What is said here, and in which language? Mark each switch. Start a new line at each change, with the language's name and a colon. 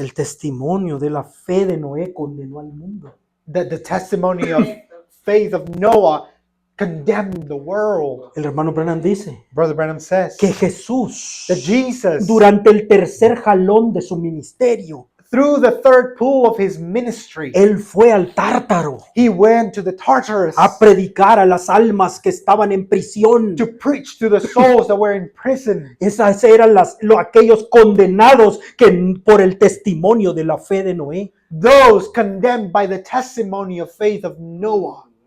Spanish: el testimonio de la fe de Noé condenó al mundo.
English: that the testimony of faith of Noah condemned the world.
Spanish: El hermano Branham dice
English: Brother Branham says
Spanish: que Jesús,
English: that Jesus,
Spanish: durante el tercer jalón de su ministerio,
English: through the third pull of his ministry,
Spanish: él fue al Tártaro
English: he went to the Tartarus
Spanish: a predicar a las almas que estaban en prisión.
English: to preach to the souls that were in prison.
Spanish: Esas eran aquellos condenados que por el testimonio de la fe de Noé.
English: Those condemned by the testimony of faith of Noah.